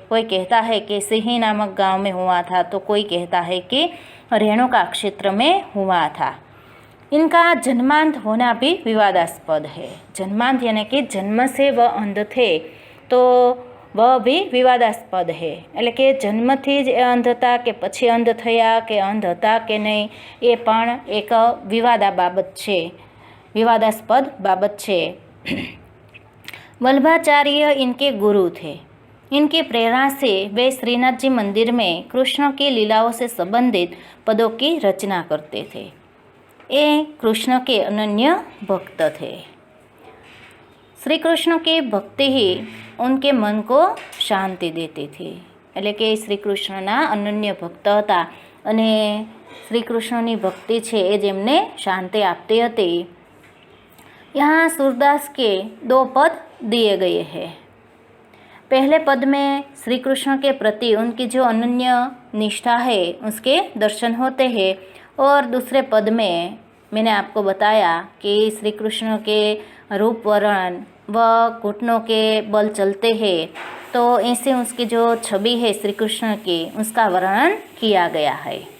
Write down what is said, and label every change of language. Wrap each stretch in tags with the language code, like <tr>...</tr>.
<hi>कोई कहता है कि सिही नामक गांव में हुआ था, तो कोई कहता है कि रेणुका क्षेत्र में हुआ था. इनका जन्मांत होना भी विवादास्पद है. जन्मांत यानी कि जन्म से वह अंध थे, तो वह भी विवादास्पद है.</hi> <gu>એટલે કે જન્મથી જ અંધ હતા કે પછી અંધ થયા કે અંધ હતા કે નહીં, એ પણ એક વિવાદાસ્પદ બાબત છે.</gu> <hi>वल्लभाचार्य इनके गुरु थे. इनकी प्रेरणा से वे श्रीनाथ जी मंदिर में कृष्ण की लीलाओं से संबंधित पदों की रचना करते थे. ये कृष्ण के अनन्य भक्त थे. श्री कृष्ण की भक्ति ही उनके मन को शांति देती थी.</hi> <gu>એટલે કે શ્રી કૃષ્ણના અનન્ય ભક્ત હતા અને શ્રી કૃષ્ણની ભક્તિ છે એ જ એમને શાંતિ આપતી હતી.</gu> <hi>यहाँ सूरदास के 2 पद दिए गए हैं. पहले पद में श्री कृष्ण के प्रति उनकी जो अनन्य निष्ठा है उसके दर्शन होते हैं, और दूसरे पद में मैंने आपको बताया कि श्री कृष्ण के रूप वर्णन व घुटनों के बल चलते हैं, तो ऐसे उसकी जो छवि है श्री कृष्ण की उसका वर्णन किया गया है.</hi>